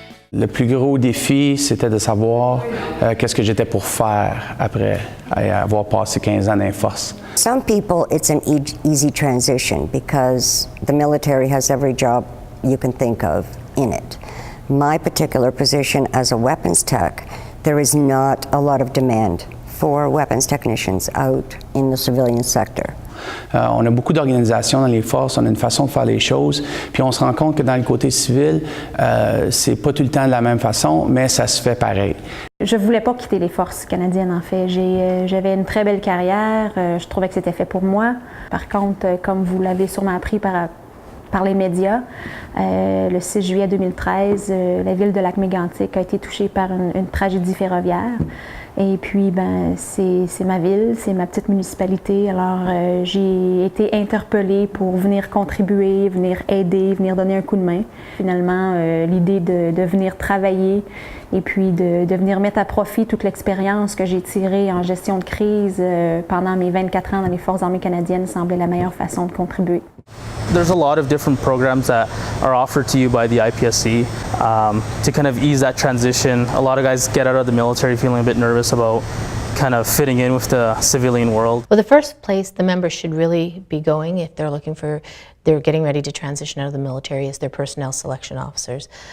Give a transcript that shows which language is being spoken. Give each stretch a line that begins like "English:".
French: Le plus gros défi, c'était de savoir qu'est-ce que j'étais pour faire après avoir passé 15 ans dans les forces.
English: Some people, it's an easy transition because the military has every job you can think of in it. My particular position as a weapons tech, there is not a lot of demand for weapons technicians out in the civilian sector.
French: On a beaucoup d'organisations dans les forces, on a une façon de faire les choses, puis on se rend compte que dans le côté civil, c'est pas tout le temps de la même façon, mais ça se fait pareil. Je voulais pas quitter les forces canadiennes, en fait. J'avais une très belle carrière, je trouvais que c'était fait pour moi. Par contre, comme vous l'avez sûrement appris par les médias, le 6 juillet 2013, la ville de Lac-Mégantic a été touchée par une tragédie ferroviaire. Et puis, c'est ma ville, c'est ma petite municipalité. Alors, j'ai été interpellée pour venir contribuer, venir aider, venir donner un coup de main. Finalement, l'idée de venir travailler et puis de venir mettre à profit toute l'expérience que j'ai tirée en gestion de crise pendant mes 24 ans dans les Forces armées canadiennes semblait la meilleure façon de contribuer.
English: There's a lot of different programs that are offered to you by the IPSC to kind of ease that transition. A lot of guys get out of the military feeling a bit nervous about kind of fitting in with the civilian world. Well, the first place the members should really be going if they're getting ready to transition out of the military is their personnel selection officers.